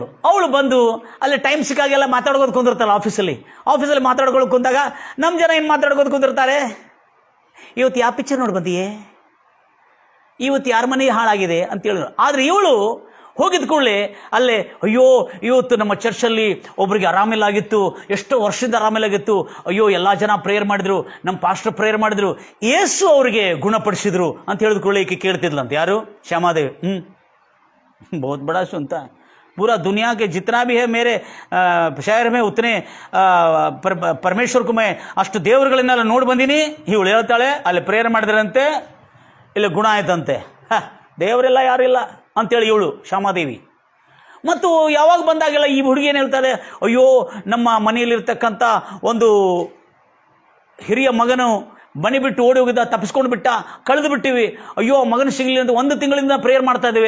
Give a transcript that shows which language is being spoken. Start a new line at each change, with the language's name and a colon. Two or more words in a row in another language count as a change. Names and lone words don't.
Kannada: ಅವಳು ಬಂದು ಅಲ್ಲಿ ಟೈಮ್ ಸಿಕ್ಕಾಗೆಲ್ಲ ಮಾತಾಡ್ಕೋದು ಕುಂದಿರ್ತಾಳೆ. ಆಫೀಸಲ್ಲಿ ಮಾತಾಡ್ಕೊಳ್ಳೋಕೆ ಕುಂತಾಗ ನಮ್ಮ ಜನ ಏನು ಮಾತಾಡ್ಕೋದು ಕುಂದಿರ್ತಾರೆ, ಇವತ್ತು ಯಾವ ಪಿಕ್ಚರ್ ನೋಡಿ ಬಂದಿಯೇ, ಇವತ್ತು ಯಾರ ಮನೆ ಹಾಳಾಗಿದೆ ಅಂತ ಹೇಳಿದ್ರು. ಆದರೆ ಇವಳು ಹೋಗಿದ ಕೂಡಲೇ ಅಲ್ಲೇ, ಅಯ್ಯೋ ಇವತ್ತು ನಮ್ಮ ಚರ್ಚಲ್ಲಿ ಒಬ್ರಿಗೆ ಆರಾಮಿಲ್ಲಾಗಿತ್ತು, ಎಷ್ಟೋ ವರ್ಷದಿಂದ ಆರಾಮಿಲ್ಲಾಗಿತ್ತು, ಅಯ್ಯೋ ಎಲ್ಲ ಜನ ಪ್ರೇಯರ್ ಮಾಡಿದ್ರು, ನಮ್ಮ ಪಾಸ್ಟರ್ ಪ್ರೇಯರ್ ಮಾಡಿದ್ರು, ಯೇಸು ಅವರಿಗೆ ಗುಣಪಡಿಸಿದ್ರು ಅಂತ ಹೇಳಿದ ಕೂಡಲೇ ಈಕೆ ಕೇಳ್ತಿದ್ಲಂತ. ಯಾರು? ಶ್ಯಾಮಾದೇವಿ.
Hindi: बहुत बड़ा सुनता है, पूरा दुनिया के जितना भी है मेरे शहर में उतने परमेश्वर को मैं
Kannada: ಅಷ್ಟು ದೇವರುಗಳನ್ನೆಲ್ಲ ನೋಡಿ ಬಂದೀನಿ. ಇವಳು ಹೇಳ್ತಾಳೆ ಅಲ್ಲಿ ಪ್ರೇಯರ್ ಮಾಡಿದ್ರಂತೆ, ಇಲ್ಲಿ ಗುಣ ಆಯ್ತಂತೆ. ದೇವರೆಲ್ಲ ಯಾರಿಲ್ಲ ಅಂತೇಳಿ ಇವಳು ಶ್ಯಾಮಾದೇವಿ. ಮತ್ತು ಯಾವಾಗ ಬಂದಾಗೆಲ್ಲ ಈ ಹುಡುಗಿ ಏನು ಹೇಳ್ತಾಳೆ, ಅಯ್ಯೋ ನಮ್ಮ ಮನೆಯಲ್ಲಿರ್ತಕ್ಕಂಥ ಒಂದು ಹಿರಿಯ ಮಗನು ಮನೆ ಬಿಟ್ಟು ಓಡಿ ಹೋಗಿದ್ದ, ತಪ್ಪಿಸ್ಕೊಂಡು ಬಿಟ್ಟ, ಕಳೆದು ಬಿಟ್ಟಿವಿ, ಅಯ್ಯೋ ಮಗನ ಸಿಗಲಿ ಅಂತ 1 ತಿಂಗಳಿಂದ ಪ್ರೇಯರ್ ಮಾಡ್ತಾ ಇದ್ದೇವೆ.